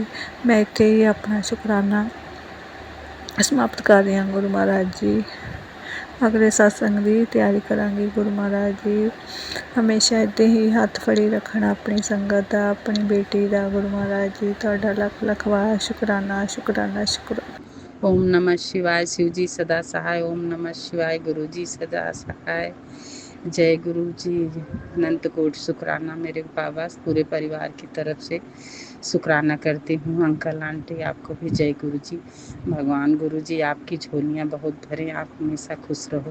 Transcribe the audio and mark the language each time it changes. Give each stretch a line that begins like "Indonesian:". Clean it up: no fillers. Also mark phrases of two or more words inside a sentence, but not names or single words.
Punjabi: ਮੈਂ ਇੱਥੇ ਹੀ ਆਪਣਾ ਸ਼ੁਕਰਾਨਾ ਸਮਾਪਤ ਕਰ ਰਹੀ ਹਾਂ ਗੁਰੂ ਮਹਾਰਾਜ ਜੀ। ਅਗਲੇ ਸਤਸੰਗ ਦੀ ਤਿਆਰੀ ਕਰਾਂਗੀ ਗੁਰੂ ਮਹਾਰਾਜ ਜੀ। ਹਮੇਸ਼ਾ ਇੱਦਾਂ ਹੀ ਹੱਥ ਫੜੀ ਰੱਖਣਾ ਆਪਣੀ ਸੰਗਤ ਦਾ, ਆਪਣੀ ਬੇਟੀ ਦਾ ਗੁਰੂ ਮਹਾਰਾਜ ਜੀ। ਤੁਹਾਡਾ ਲੱਖ ਲੱਖ ਵਾਰ ਸ਼ੁਕਰਾਨਾ।
Sanskrit: ओम नमः शिवाय,
Hindi: शिव जी सदा सहाय।
Sanskrit: ओम नमः शिवाय,
Hindi: गुरु जी सदा सहाय। जय गुरु जी, अनंत कोटि शुक्राना मेरे बाबा, पूरे परिवार की तरफ से शुक्राना करती हूँ। अंकल आंटी आपको भी जय गुरु जी। भगवान गुरु जी आपकी झोलियाँ बहुत भरें, आप हमेशा खुश रहो।